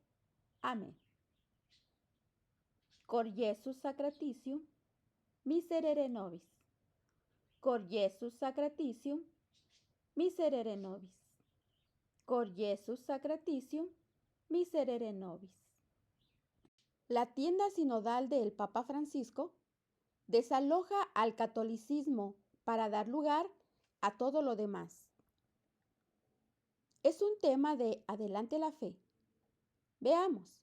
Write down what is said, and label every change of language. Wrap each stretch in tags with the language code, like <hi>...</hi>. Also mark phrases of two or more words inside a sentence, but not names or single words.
<es>Amén.</es> <la>Cor Iesus sacratitium, miserere nobis. Cor Iesus sacratitium, miserere nobis. Cor Iesus sacratitium, miserere nobis.</la> <es>La tienda sinodal del Papa Francisco desaloja al catolicismo para dar lugar a todo lo demás. Es un tema de Adelante la Fe. Veamos.</es>